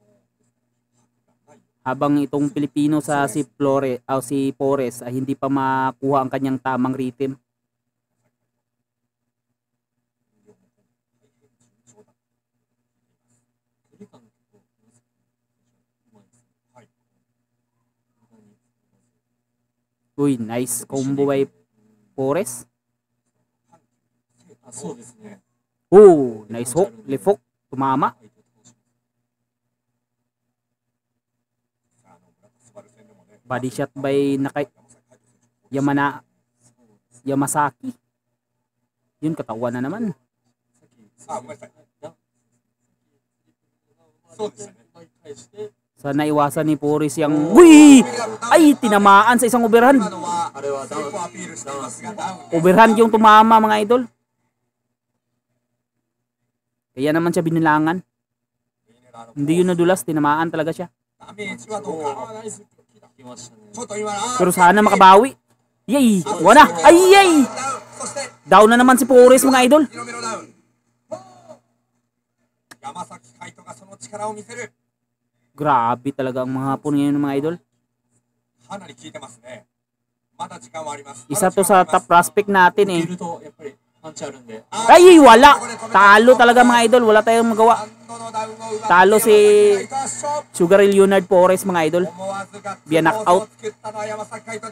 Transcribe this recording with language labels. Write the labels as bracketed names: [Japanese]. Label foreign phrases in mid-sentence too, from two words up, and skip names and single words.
[Filipino] Habang itong Pilipino sa si Porres ay hindi pa makuha ang kanyang tamang rhythm. Uy, [English] nice combo by Porres. Oh, nice hook, left hook, tumama. Body shot by Yamasaki. [Filipino] Yun, katawan na naman. Sana iwasan ni Porres yung uy! Ay, tinamaan sa isang overhand. Overhand yung tumama mga idol. Kaya naman siya binilangan. Hindi yun nadulas, tinamaan talaga siya. Pero sana makabawi. Yay! Wala! Ay, yay! Down na naman si Porres mga idol. [Japanese] 山崎海人がその力を見せる。 [Filipino] Grabe talaga ang mga hapon ngayon mga idol. [Japanese] かなり効いてますね。まだ時間はあります。 [Filipino] Isa to sa top prospect natin eh. [Japanese] いるとやっぱりパンチあるんで。 [Filipino] Ay, wala. Talo talaga mga idol. Wala tayong magawa. Talo si Sugar Ray Leonard Flores mga idol. [English] Via knockout.